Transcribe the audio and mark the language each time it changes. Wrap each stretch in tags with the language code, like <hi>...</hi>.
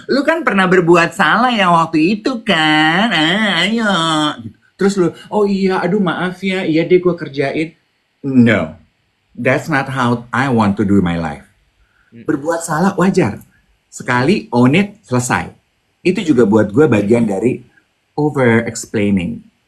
<id>Lu kan pernah berbuat salah yang waktu itu kan? Ayo. Terus lu, oh iya, aduh maaf ya, iya deh gue kerjain.</id> <en>No, that's not how I want to do my life.</en> <id>Berbuat salah wajar. Sekali</id> <en>own it,</en> <id>selesai. Itu juga buat gue bagian dari over explaining.</id>